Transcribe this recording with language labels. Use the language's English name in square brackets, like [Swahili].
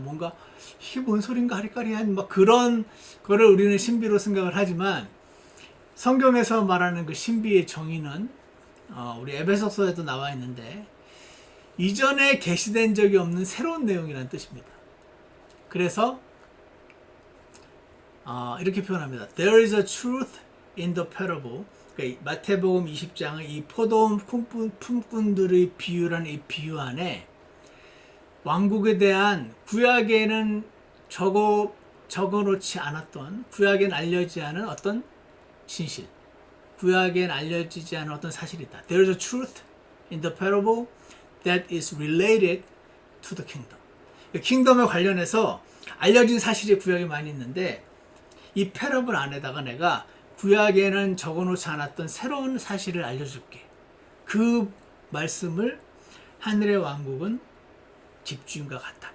[Korean] 뭔가 이게 뭔 소린가 하리까리한 막 그런 거를 우리는 신비로 생각을 하지만 성경에서 말하는 그 신비의 정의는 우리 에베소서에도 나와 있는데 이전에 계시된 적이 없는 새로운 내용이라는 뜻입니다. 그래서 이렇게 표현합니다. [English] There is a truth in the parable. [Korean] 그러니까 마태복음 20장의 이 포도원 품꾼들의 비유라는 이 비유 안에 왕국에 대한 구약에는 적어놓지 않았던 구약에는 알려지지 않은 어떤 진실 구약엔 알려지지 않은 어떤 사실이 있다. [English] There is a truth in the parable that is related to the kingdom. [Korean] 킹덤에 관련해서 알려진 사실이 구약에 많이 있는데 이 패러블 안에다가 내가 구약에는 적어놓지 않았던 새로운 사실을 알려줄게. 그 말씀을 하늘의 왕국은 집주인과 같다.